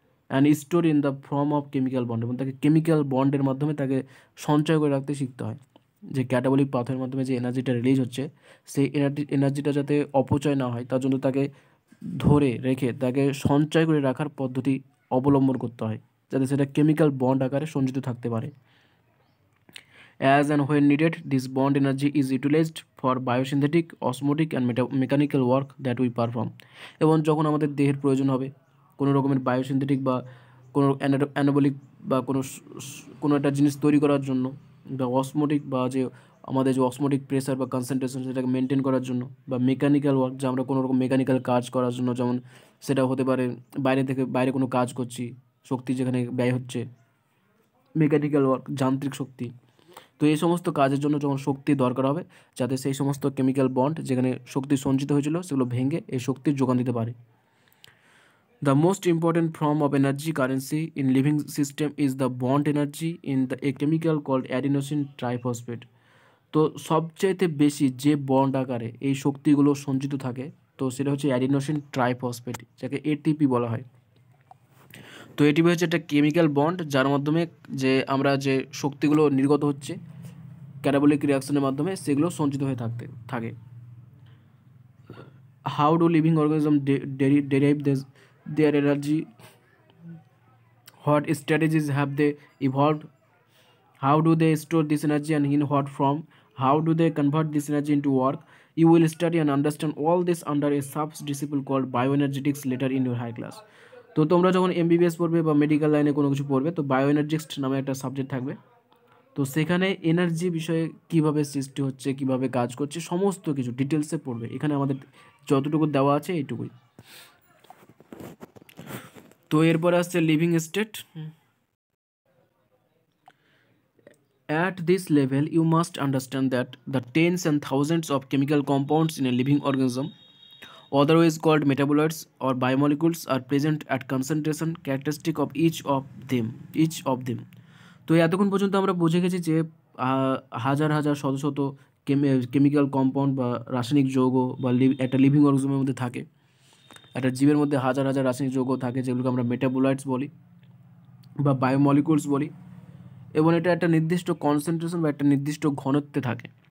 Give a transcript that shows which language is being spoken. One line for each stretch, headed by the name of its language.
English: and store in the form of chemical bond,
Bangla: এবং তাকে chemical বন্ডের মাধ্যমে তাকে সঞ্চয় করে রাখতে শিখতে হয়। যে ক্যাটাবলিক পাথওয়ের মাধ্যমে যে এনার্জিটা রিলিজ হচ্ছে, সেই এনার্জিটা যাতে অপচয় না হয় তার জন্য তাকে ধরে রেখে তাকে সঞ্চয় করে রাখার পদ্ধতি অবলম্বন করতে হয়। যাতে সেটা কেমিক্যাল বন্ড আকারে সঞ্চিত থাকতে পারে।
English: As and when needed, this bond energy is utilized for biosynthetic, osmotic and mechanical work that we perform.
Bangla: এবং যখন আমাদের দেহের প্রয়োজন হবে কোনো রকমের বায়োসিনথেটিক বা কোনো অ্যানাবলিক বা কোনো একটা জিনিস তৈরি করার জন্য, বা অসমোটিক বা যে আমাদের যে অসমোটিক প্রেসার বা কনসেন্ট্রেশন সেটাকে মেনটেন করার জন্য, বা মেকানিক্যাল ওয়ার্ক, যে আমরা কোনো রকম মেকানিক্যাল কাজ করার জন্য, যেমন সেটা হতে পারে বাইরে কোনো কাজ করছি, শক্তি যেখানে ব্যয় হচ্ছে, মেকানিক্যাল ওয়ার্ক যান্ত্রিক শক্তি। তো এই সমস্ত কাজের জন্য যখন শক্তি দরকার হবে, যাতে সেই সমস্ত কেমিক্যাল বন্ড যেখানে শক্তি সঞ্চিত হয়েছিল সেগুলো ভেঙে এই শক্তির যোগান দিতে পারে।
English: The most important form of energy currency in living system is the bond energy in a chemical called adenosine triphosphate.
Bangla: তো সবচাইতে বেশি যে বন্ড আকারে এই শক্তিগুলো সঞ্চিত থাকে, তো সেটা হচ্ছে অ্যাডিনোসিন ট্রাইফসফেট, যাকে এটিপি বলা হয়। তো এটিপি হচ্ছে একটা কেমিক্যাল বন্ড যার মাধ্যমে যে আমরা যে শক্তিগুলো নির্গত হচ্ছে ক্যাটাবলিক রিয়াকশনের মাধ্যমে, সেগুলো সঞ্চিত হয়ে থাকে।
English: How do living organism derive their energy? What strategies have they evolved? How do they store this energy and in what form? How do they convert this energy into work? You will study and understand all this under a sub-discipline called bioenergetics later in your high class.
Bangla: তো তোমরা যখন MBBS পড়বে বা medical লাইনে কোনো কিছু পড়বে, তো বায়োএনার্জিক্স নামে একটা সাবজেক্ট থাকবে। তো সেখানে এনার্জি বিষয়ে কিভাবে সৃষ্টি হচ্ছে, কিভাবে কাজ করছে, সমস্ত কিছু ডিটেলসে পড়বে। এখানে আমাদের যতটুকু দেওয়া আছে এইটুকুই। তো এরপরে আসছে living state.
English: At this level, you must understand that the tens and thousands of chemical compounds in a living organism, otherwise called metabolites or biomolecules, are present at concentration characteristic of each of them.
Bangla: তো এতক্ষণ পর্যন্ত আমরা বুঝে গেছি যে হাজার হাজার শত শত কেমিক্যাল কম্পাউন্ড বা রাসায়নিক যৌগ বা একটা লিভিং অর্গানিজমের মধ্যে থাকে। একটা জীবের মধ্যে হাজার হাজার রাসায়নিক যৌগ থাকে, যেগুলোকে আমরা মেটাবোলাইটস বলি বা বায়োমলিকুলস বলি, এবং এটা একটা নির্দিষ্ট কনসেন্ট্রেশন বা একটা নির্দিষ্ট ঘনত্বে থাকে।